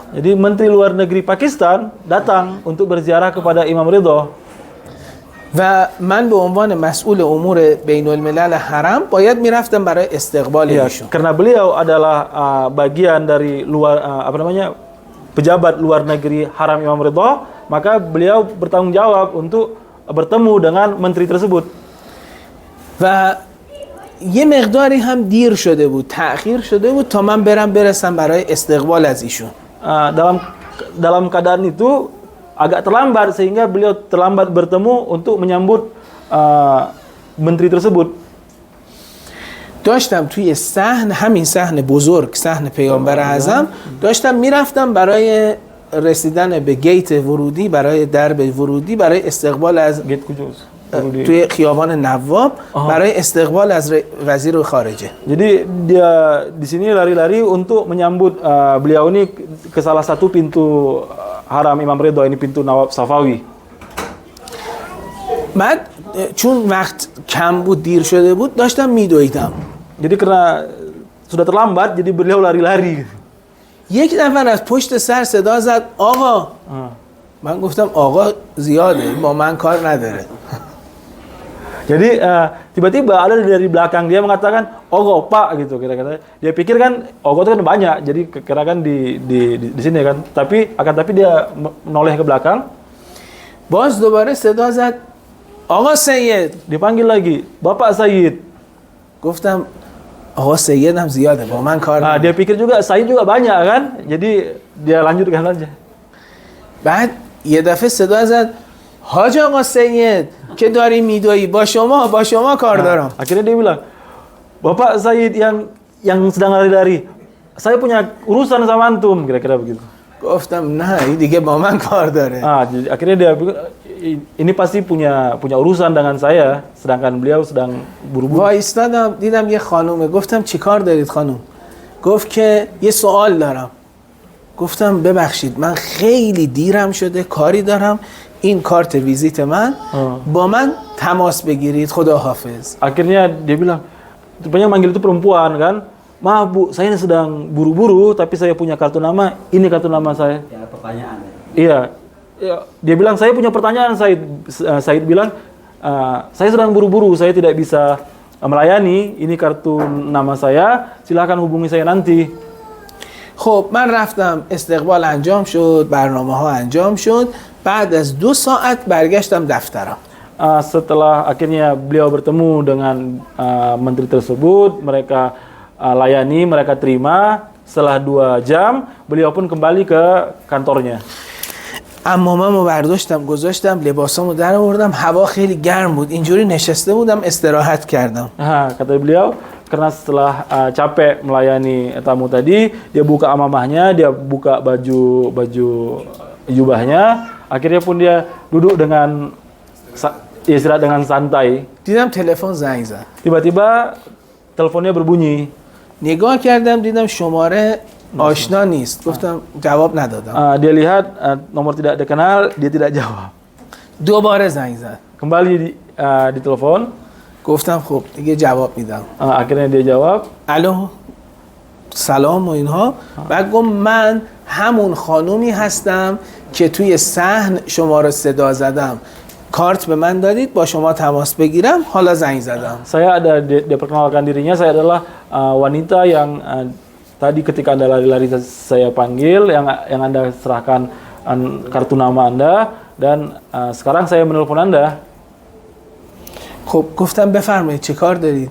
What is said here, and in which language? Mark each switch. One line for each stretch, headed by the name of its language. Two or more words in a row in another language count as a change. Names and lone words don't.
Indonesian: Jadi Menteri Luar Negeri Pakistan datang untuk berziarah kepada Imam Ridha.
Persian: و من به عنوان مسئول امور بین الملل حرم باید میرفتم برای استقبال ایشون.
Indonesian: Karena beliau adalah bagian dari pejabat luar negeri Haram Imam Ridha, maka beliau bertanggung jawab untuk bertemu dengan menteri tersebut.
Persian: و یه مقداری هم دیر شده بود، تأخیر شده بود تا من برسم برای استقبال از ایشون.
Indonesian: Dalam keadaan itu agak terlambat sehingga beliau terlambat bertemu untuk menyambut menteri tersebut.
Persian: داشتم توی صحن، همین صحن بزرگ، صحن پیامبر اعظم، داشتم میرفتم برای رسیدن به گیت ورودی، برای درب ورودی، برای استقبال از توی خیابان نواب برای استقبال از وزیر خارجه.
Indonesian: Jadi dia di sini lari-lari untuk menyambut beliau ini ke salah satu pintu Haram Imam Ridha, ini pintu Nawab Safawi.
Persian: بعد چون وقت کم بود، دیر شده بود، داشتم میدویدم.
Indonesian: Jadi karena sudah terlambat, jadi beliau lari-lari.
Persian: یک نفر از پشت سر صدا زد آقا. من گفتم آقا زیاده، با من کار نداره.
Indonesian: Jadi tiba-tiba ada dari belakang dia mengatakan ogo pak gitu kira-kira. Dia pikir kan ogo itu kan banyak, jadi kira kan di sini kan. Tapi dia menoleh ke belakang.
Persian: باز دوباره صدا زد آقا سید.
Indonesian: Dipanggil lagi Bapak Said.
Persian: گفتم آقا سید هم زیاده، با من کار نداره.
Indonesian: Dia pikir juga Said juga banyak kan. Jadi dia lanjutkan aja.
Persian: بعد یه دفعه صدا زد حاج آقا سید که داری میدویی با شما کار دارم.
Indonesian: Akhirnya dia bilang, Bapak Said yang sedang lari-lari, saya punya urusan sama antum, kira-kira begitu.
Persian: گفتم نه این دیگه با من کار داره.
Indonesian: Jadi akhirnya dia pikir ini pasti punya urusan dengan saya, sedangkan beliau sedang buru-buru.
Persian: وایستادم دیدم یه خانومه، گفتم چی کار دارید خانوم؟ گفت که یه سوال دارم. گفتم ببخشید من خیلی دیرم شده، کاری دارم، این کارت ویزیت من، با من تماس بگیرید، خدا حافظ.
Indonesian: Akhirnya dia bilang, rupanya manggil itu perempuan kan, maaf bu, saya sedang buru-buru, tapi saya punya kartu nama, ini kartu nama saya. Ya, pertanyaan. Iya, dia bilang saya punya pertanyaan. Said bilang, saya sedang buru-buru, saya tidak bisa melayani, ini kartu nama saya, silakan hubungi saya nanti.
Persian: خب من رفتم استقبال انجام شد، برنامه ها انجام شد، بعد از 2 ساعت برگشتم دفترم.
Indonesian: Setelah akhirnya beliau bertemu dengan menteri tersebut, mereka layani, mereka terima. Setelah 2 jam, beliau pun kembali ke kantornya.
Persian: عمامه‌مو برداشتم گذاشتم، لباسامو در آوردم، هوا خیلی گرم بود، اینجوری نشسته بودم استراحت کردم.
Indonesian: Kata beliau, karena setelah capek melayani tamu tadi, dia buka amamahnya, dia buka baju jubahnya, akhirnya pun dia duduk dengan istirahat dengan santai.
Persian: دیدم تلفن زنگ زد.
Indonesian: Tiba-tiba teleponnya berbunyi.
Persian: نگاه کردم دیدم شماره آشنا نیست. گفتم جواب ندادم.
Indonesian: Dia lihat nomor tidak dikenal, dia tidak jawab.
Persian: دوباره زنگ زد.
Indonesian: Kembali di telepon.
Persian: گفتم خب دیگه جواب میدم.
Indonesian: Akhirnya dia jawab.
Persian: الو سلام و اینها. بعد گفت من همون خانومی هستم که توی صحن شما رو صدا زدم. کارت به من دادید با شما تماس بگیرم، حالا زنگ زدم.
Indonesian: Saya ada, dia perkenalkan dirinya, saya adalah wanita yang tadi ketika Anda lari-lari saya panggil, yang Anda serahkan kartu nama Anda, dan sekarang saya menelpon Anda.
Persian: خب گفتم بفرمایید چه کار دارید؟